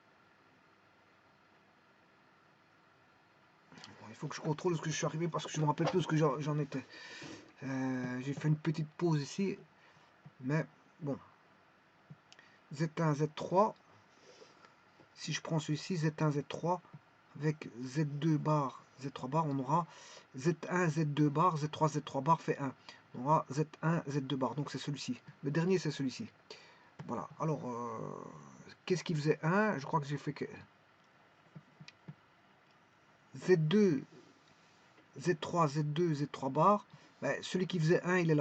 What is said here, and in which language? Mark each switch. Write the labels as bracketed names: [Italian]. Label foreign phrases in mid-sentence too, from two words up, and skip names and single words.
[French] Il faut que je contrôle ce que je suis arrivé parce que je me rappelle plus ce que j'en étais. J'ai fait une petite pause ici. Mais bon. Z1, Z3. Si je prends celui-ci, Z1, Z3, avec Z2 bar, Z3 bar, on aura Z1, Z2 bar, Z3, Z3 bar fait 1. On aura Z1, Z2 bar. Donc c'est celui-ci. Le dernier, c'est celui-ci. Voilà. Alors, qu'est-ce qui faisait 1? Je crois que j'ai fait que Z2, Z3, Z2, Z3 bar. Ben, celui qui faisait 1, il est là.